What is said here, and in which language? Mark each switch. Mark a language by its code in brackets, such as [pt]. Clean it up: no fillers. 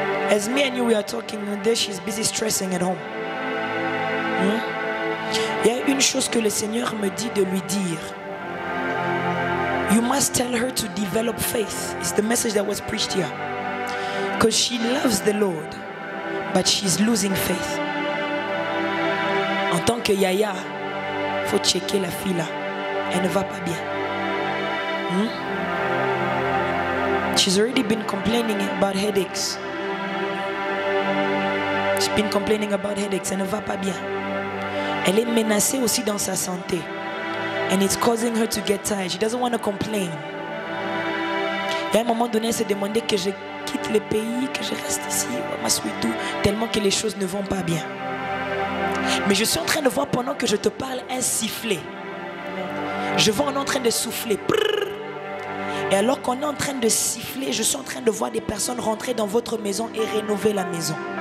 [en] As me and you, we are talking there, she's busy stressing at home. [fr] Il y a une chose que le Seigneur me dit de lui dire. [en] You must tell her to develop faith. It's the message that was preached here. Because she loves the Lord, but she's losing faith. [fr] En tant que Yaya, il faut checker la fille là. Elle ne va pas bien. [en] She's already been complaining about headaches. She's been complaining about headaches. [fr] Elle ne va pas bien. Elle est menacée aussi dans sa santé. [en] And it's causing her to get tired. She doesn't want to complain. [fr] Et à un moment donné, elle s'est demandé que je quitte le pays, que je reste ici, tellement que les choses ne vont pas bien. Mais je suis en train de voir pendant que je te parle un sifflet. Je vois on est en train de souffler. Et alors qu'on est en train de siffler, je suis en train de voir des personnes rentrer dans votre maison et rénover la maison.